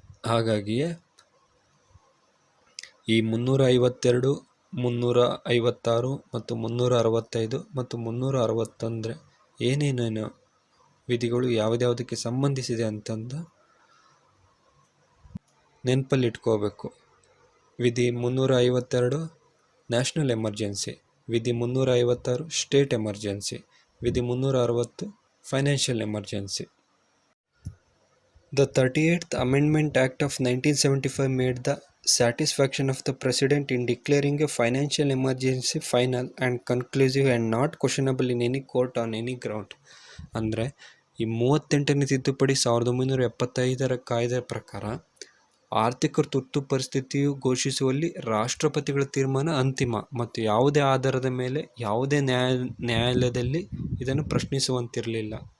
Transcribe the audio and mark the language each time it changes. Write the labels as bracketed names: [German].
[Kannada] ಹಾಗಾಗಿಯೇ ಈ 352, 356 ಮತ್ತು 365 ಮತ್ತು 360 ಏನೇನೇನು ವಿಧಿಗಳು ಯಾವುದ್ಯಾವುದಕ್ಕೆ ಸಂಬಂಧಿಸಿದೆ ಅಂತಂದು ನೆನಪಲ್ಲಿಟ್ಕೋಬೇಕು. ವಿಧಿ 352 ನ್ಯಾಷನಲ್ ಎಮರ್ಜೆನ್ಸಿ, ವಿಧಿ 356 ಸ್ಟೇಟ್ ಎಮರ್ಜೆನ್ಸಿ, ವಿಧಿ 360 financial emergency. [English] The 38th Amendment Act of 1975 made the satisfaction of the President in declaring a financial emergency final and conclusive and not questionable in any court on any ground. [Kannada] ಅಂದರೆ ಈ 38ನೇ ತಿದ್ದುಪಡಿ 1975 ಕಾಯ್ದೆ ಪ್ರಕಾರ ಆರ್ಥಿಕ ತುರ್ತು ಪರಿಸ್ಥಿತಿಯು ಘೋಷಿಸುವಲ್ಲಿ ರಾಷ್ಟ್ರಪತಿಗಳ ತೀರ್ಮಾನ ಅಂತಿಮ ಮತ್ತು ಯಾವುದೇ ಆಧಾರದ ಮೇಲೆ ಯಾವುದೇ ನ್ಯಾಯಾಲಯದಲ್ಲಿ ಇದನ್ನು ಪ್ರಶ್ನಿಸುವಂತಿರಲಿಲ್ಲ.